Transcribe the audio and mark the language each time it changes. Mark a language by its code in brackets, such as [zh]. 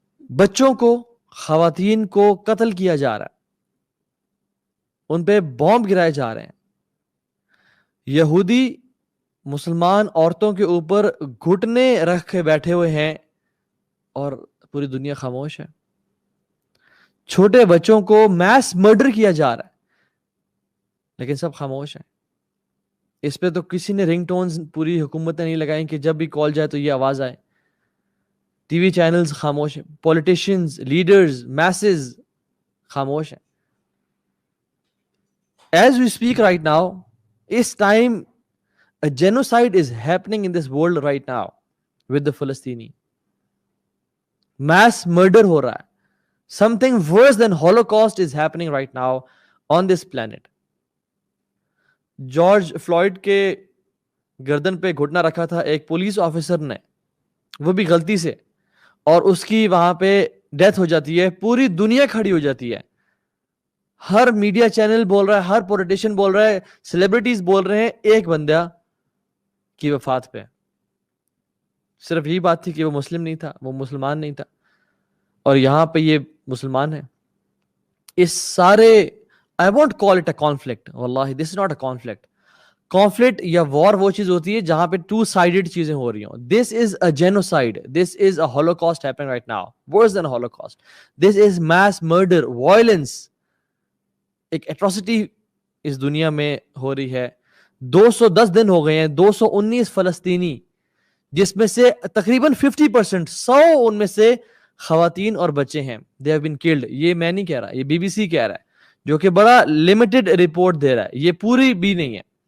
[ur] بچوں کو, خواتین کو قتل کیا جا رہا ہے, ان پہ بومب گرائے جا رہے ہیں, یہودی مسلمان عورتوں کے اوپر گھٹنے رکھ کے بیٹھے ہوئے ہیں اور پوری دنیا خاموش ہے, چھوٹے بچوں کو میس مرڈر کیا جا رہا ہے لیکن سب خاموش ہیں. اس پہ تو کسی نے رنگ ٹونز پوری حکومت نے نہیں لگائیں کہ جب بھی کال جائے تو یہ آواز آئے. ٹی وی چینلز خاموش ہیں, پولیٹیشینز, لیڈرز, میسز خاموش ہیں. [en] As we speak right now, [ur] اس [en] time a genocide is happening in this world right now with the Palestini. Mass murder [ur] ہو رہا ہے. [en] Something worse than Holocaust is happening right now on this planet. [ur] George fluid کے گردن پہ گھٹنا رکھا تھا ایک police officer نے, وہ بھی غلطی سے, اور اس کی وہاں پہ ڈیتھ ہو جاتی ہے, پوری دنیا کھڑی ہو جاتی ہے. ہر میڈیا چینل بول رہا ہے, ہر پولیٹیشین بول رہا ہے, سیلیبریٹیز بول رہے ہیں ایک بندہ کی وفات پہ. صرف یہی بات تھی کہ وہ مسلم نہیں تھا, وہ مسلمان نہیں تھا, اور یہاں پہ یہ مسلمان ہے. اس سارے [en] I won't call it a conflict. واللہ this is not a conflict. [ur] Conflict یا war وہ چیز ہوتی ہے جہاں پہ [en] two sided [ur] چیزیں ہو رہی ہوں. [en] This is a genocide. This is a holocaust happening right now. Worse than a holocaust. This is mass murder, violence. [ur] ایک atrocity اس دنیا میں ہو رہی ہے. 210 دن ہو گئے ہیں, 219 فلسطینی, جس میں سے تقریباً 50%, 100 ان میں سے خواتین اور بچے ہیں. [en] They have been killed. [ur] یہ میں نہیں کہہ رہا, یہ BBC کہہ رہا ہے, جو کہ بڑا لمیٹڈ رپورٹ دے رہا ہے, یہ پوری بھی نہیں ہے.